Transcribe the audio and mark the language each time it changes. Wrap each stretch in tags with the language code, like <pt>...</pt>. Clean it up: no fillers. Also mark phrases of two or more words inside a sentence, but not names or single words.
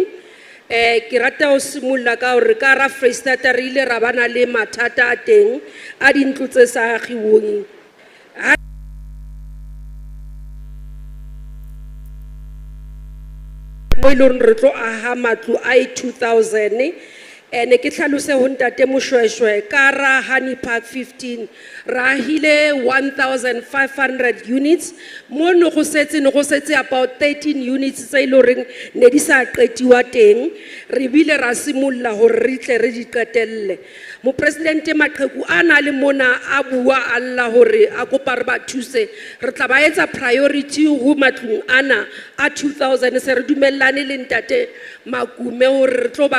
<st>Ke rata ho simolla ka hore ka ra Freistata re ile ra bana le mathata a teng a dintlo tse sa agiweng. Mo ile re tlo aha matlo a 2000 ne ke tlhalose ho ntate Moshweshwe ka ra Honey Park 15 ra hile 1500 units mo no go setse</st> <en>about 13 units</en> <st>tse iloreng ne di sa qetiwa teng re bile ra simolla hore re tle re di qetelle mo president maqheku ana le mona a bua alla hore a kopa re ba thuse re tla ba etsa priority ho matlong ana a 2000 se re dumellane le ntate Makume hore re tlo ba</st>